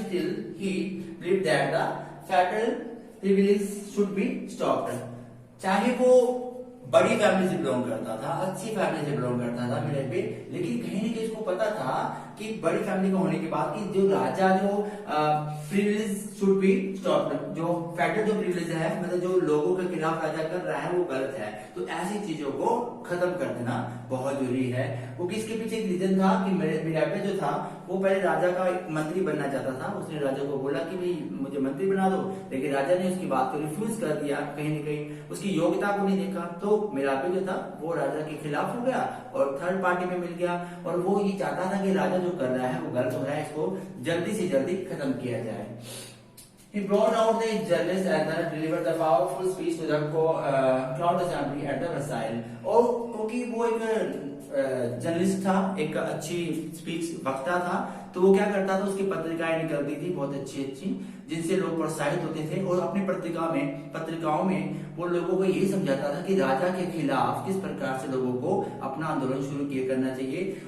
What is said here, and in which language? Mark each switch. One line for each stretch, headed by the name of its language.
English: Still, he believed that the feudal privileges should be stopped.
Hindi: चाहे वो बड़ी family से बिलोंग करता था, अच्छी फैमिली से बिलोंग करता था मिलेपी, लेकिन कहीं ना कहीं उसको पता था कि बड़ी फैमिली का होने के बाद कि जो राजा जो प्रिविलेज
English: should be stopped,
Hindi: जो फेडरल जो प्रिविलेज है, मतलब जो लोगों के खिलाफ राजा कर रहा है वो गलत है। तो ऐसी चीजों को खत्म कर देना बहुत जरूरी है। वो किसके पीछे एक रीजन था कि मिलेपी जो था वो पहले राजा का एक मंत्री बनना चाहता था। उसने राजा को बोला कि भाई मुझे मंत्री बना दो, लेकिन राजा ने उसकी बात को रिफ्यूज कर दिया। कहीं ना कहीं उसकी योग्यता को नहीं देखा, तो मिलेपी जो था वो राजा के खिलाफ हो गया और थर्ड पार्टी में मिल गया। और वो ये चाहता था कि राजा जो कर रहा है वो गलत हो रहा है, इसको जल्दी से जल्दी खत्म किया जाए।
English: He brought out the journalists and then delivered the powerful speech to the crowd assembly at the Versailles।
Hindi: और क्योंकि वो एक जर्नलिस्ट था, एक अच्छी स्पीच वक्ता था, तो वो क्या करता था, उसकी पत्रिकाएं निकलती थी बहुत अच्छी अच्छी, जिनसे लोग प्रोत्साहित होते थे। और अपनी पत्रिकाओं में वो लोगों को यही समझाता था कि राजा के खिलाफ किस प्रकार से लोगों को अपना आंदोलन शुरू किया करना चाहिए।